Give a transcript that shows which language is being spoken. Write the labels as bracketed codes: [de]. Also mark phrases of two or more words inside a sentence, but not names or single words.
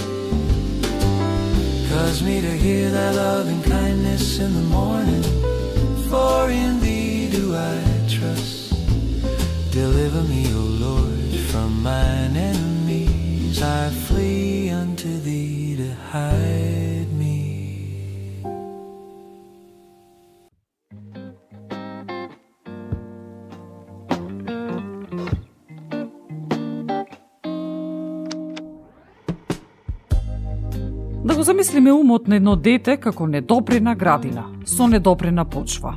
[en] Cause me to hear thy love and kindness in the morning, for in thee do I trust. Deliver me, O Lord, from mine enemies. I flee unto thee to hide me. [mk] Да го замислиме умот на едно дете како недопрена градина, со недопрена почва.